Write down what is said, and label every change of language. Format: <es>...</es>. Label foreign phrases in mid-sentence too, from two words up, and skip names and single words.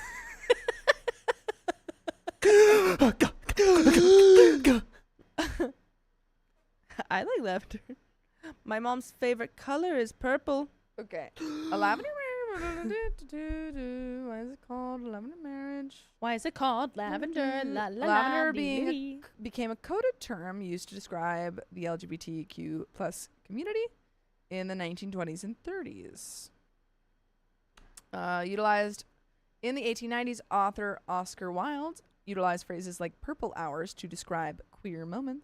<en>I like lavender. My mom's favorite color is purple. Okay. A lavender Why is it called lavender marriage? Why is it called lavender? La, la, Lavender la, being dee, dee. became a coded term used to describe the LGBTQ plus community in the 1920s and 30s. Utilized in the 1890s, author Oscar Wilde utilized phrases like purple hours to describe queer moments.</en>